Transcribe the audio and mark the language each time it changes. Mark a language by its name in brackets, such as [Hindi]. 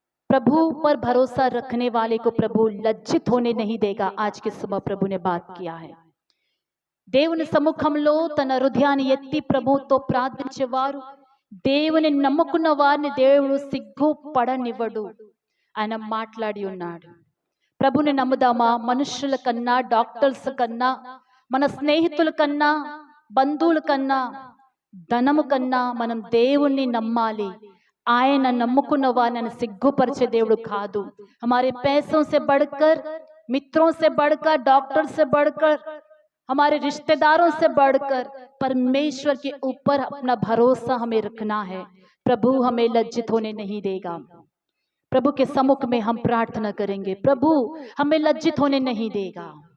[Hindi] प्रभु पर भरोसा रखने वाले को प्रभु लज्जित होने नहीं देगा. आज के सुबह प्रभु ने बात किया है. [Telugu] దేవుని సముఖంలో తన హృదయాన్ని ఎత్తి ప్రభుతో ప్రార్థించేవారు, దేవుని నమ్ముకున్న వారిని దేవుడు సిగ్గుపడనివ్వడు. ఆయన మాట్లాడి ఉన్నాడు. ప్రభుని నమ్ముదామా? మనుషుల కన్నా, డాక్టర్స్ కన్నా, మన స్నేహితుల కన్నా, బంధువుల కన్నా, ధనము కన్నా మనం దేవుణ్ణి నమ్మాలి. ఆయన నమ్ముకున్న వారిని సిగ్గుపరిచే దేవుడు కాదు. [Hindi] हमारे पैसों से बढ़कर, मित्रों से बढ़कर, डॉक्टर से बढ़कर, हमारे रिश्तेदारों से बढ़कर परमेश्वर के ऊपर अपना भरोसा हमें रखना है. प्रभु हमें लज्जित होने नहीं देगा. प्रभु के सम्मुख में हम प्रार्थना करेंगे, प्रभु हमें लज्जित होने नहीं देगा.